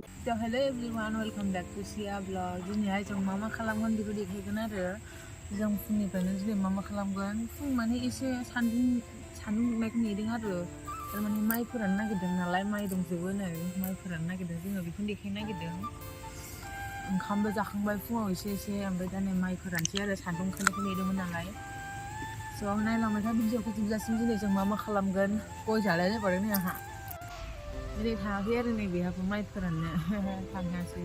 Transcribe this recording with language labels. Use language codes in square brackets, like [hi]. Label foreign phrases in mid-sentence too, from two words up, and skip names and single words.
[en] So hello everyone, welcome back to Sia vlog. [brx] Dinihai जों मा खालामगोन बेखौ देखायगोन आरो जों फुंनिफ्रायनो दिनै मा खालामगोन फुं माने एसे सान्दुं दुंनायखौ नेदों आरो माने माइ फोराननो नागिरदों नालाय माइ दंजोबो नै माइ फोराननो नागिरदों जोङो बेखौनो देखायनो नागिरदों ओंखामबो जाखांबाय फुङाव एसे ओमफ्राय दा नै माइ फोरानसै आरो सान्दुं ओंखारनायखौ नेदोंमोन नालाय स' नायलांबाय था भिडिअखौ जोबजासिम दिनै जों मा खालामगोन गय जालाय लायबावदों नै आंहा दिनै थाङाखै आरो नै बेहाबो माइ फोराननो थाङासै